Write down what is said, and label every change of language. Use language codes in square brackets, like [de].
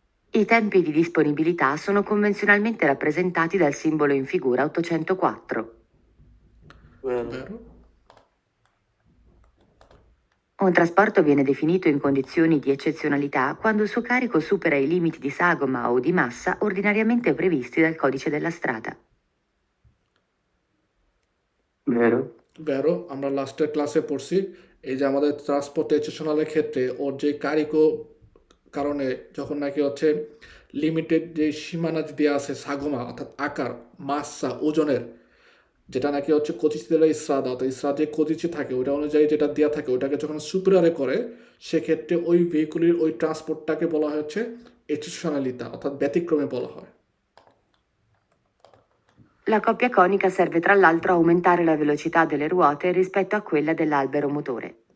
[it] I tempi di disponibilità sono convenzionalmente rappresentati dal simbolo in figura 804. Vero. Vero? Un trasporto viene definito in condizioni di eccezionalità quando il suo carico supera i limiti di sagoma o di massa ordinariamente previsti dal codice della strada. Vero. [bn] বেরো আমরা লাস্টের ক্লাসে পড়ছি এই যে আমাদের transport এক্সেপশনালের ক্ষেত্রে ওর যে কারিকো কারণে যখন নাকি হচ্ছে লিমিটেড যে সীমানা দেওয়া আছে সাগমা অর্থাৎ আকার মাসা ওজনের, যেটা নাকি হচ্ছে কচিতে ইসরাদা, অর্থাৎ ইসরাদ যে কচিতে থাকে ওটা অনুযায়ী যেটা দেওয়া থাকে ওটাকে যখন সুপিরিয়রে করে, সেক্ষেত্রে ওই ভেহিকুলের ওই ট্রান্সপোর্টটাকে বলা হচ্ছে এক্সেপশনালিতা, অর্থাৎ ব্যতিক্রমে বলা হয়। [it] La coppia conica serve tra l'altro a aumentare la velocità delle ruote rispetto a quella dell'albero motore.